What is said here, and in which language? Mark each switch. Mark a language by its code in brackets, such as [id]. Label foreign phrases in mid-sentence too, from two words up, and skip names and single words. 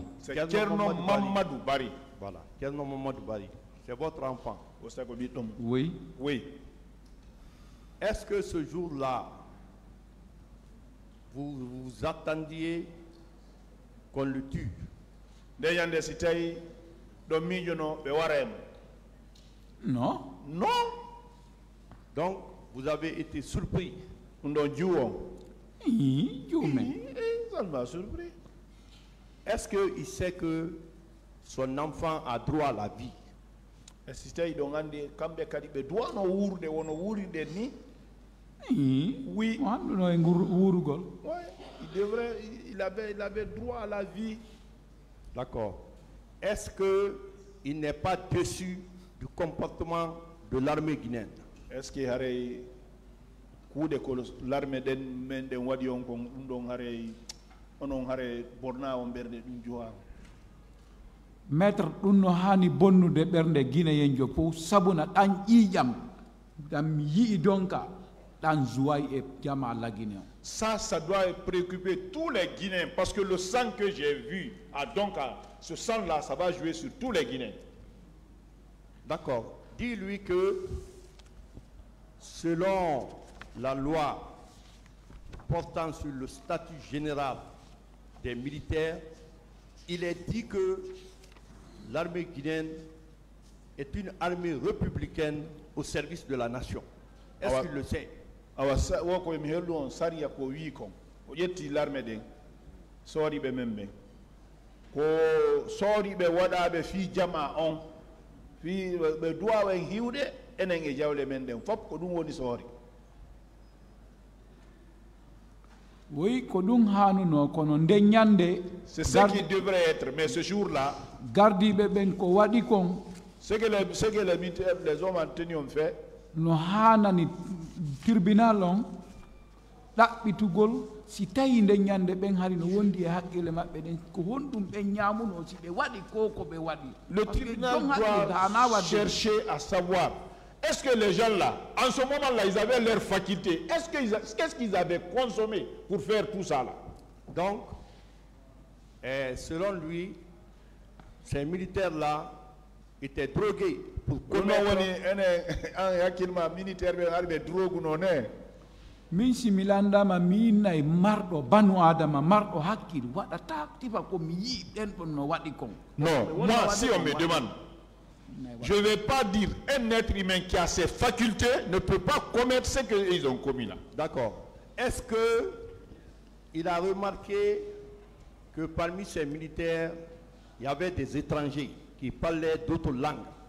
[fr] C'est Kerno Mamadou Barry. Voilà, Kerno Mamadou Barry. C'est votre enfant? Oui. Oui. Est-ce que ce jour-là, vous attendiez qu'on le tue? [ff] nde ñande si tawi ɗo miijono ɓe warema. [fr] Non. Non. Donc, vous avez été surpris. [ff] ɗum ɗon juwo. Juumen. [fr] Ça m'a surpris. Est-ce qu'il sait que son enfant a droit à la vie? [ff] E si tawi ɗo andi kamɓe kadi ɓe duwano wuurde wono wuuriɗen ni. [fr] Oui. [ff] Wanduno e wuurugol. [fr] Ouais, il avait droit à la vie. D'accord. Est-ce qu'il n'est pas déçu du comportement de l'armée guinéenne? [ff] Est-ce que haray kuuɗe ko l'armée ɗen men ɗen waɗi on ko ɗum ɗon haray onon haray borna on ɓerde ɗum juwa? Maître ɗum no hani bonnude ɓernde guinéen jo fof sabuna ɗan ƴiiƴam ɗam yii donka ɗan joie e jama la Guinée. [fr] Ça doit préoccuper tous les Guinéens parce que le sang que j'ai vu à Donka, ce sang-là, ça va jouer sur tous les Guinéens. D'accord. Dis-lui que selon la loi portant sur le statut général des militaires, il est dit que l'armée guinéenne est une armée républicaine au service de la nation. Est-ce qu'il le sait? [ff] Awa ko mi hellu on sariya ko wi kon o ƴetti l'armée ɗen sooriɓe men ɓen ko sooriɓe waɗaɓe fi jama on fi ɓe duwawen hiwde enen e jawle men ɗen fof ko ɗum woni soori. Oui, ko ɗum hanuno kono nde ñande [fr] c'est ce qui devrait être, mais ce jour-là [ff] gardiɓe ɓen ko waɗi kon [fr] ce que les militaires, les hommes en tenue ont fait, [ff] no hanani tribunal on ɗaɓɓitugol si tawi nde ñande ɓen hari no wondi e haqqille maɓɓe ɗen ko honɗum ɓen ñamuno si ɓe waɗi ko ɓe waɗi. [fr] Le tribunal doit chercher à savoir est-ce que les gens là, en ce moment-là, ils avaient leur faculté, qu'est-ce qu'ils avaient consommé pour faire tout ça là? Donc, selon lui, ces militaires-là étaient drogués pour commettre... [ff] min si mi landama mi innayi marɗo banu adama marɗo hakkille waɗata tifa komi yii ɗen ɗon no waɗi kon. [fr] Non, moi si on me demande, je ne vais pas dire un être humain qui a ses facultés ne peut pas commettre ce qu'ils ont commis là. D'accord. Est-ce qu'il a remarqué que parmi ces militaires, il y avait des étrangers qui parlaient d'autres langues?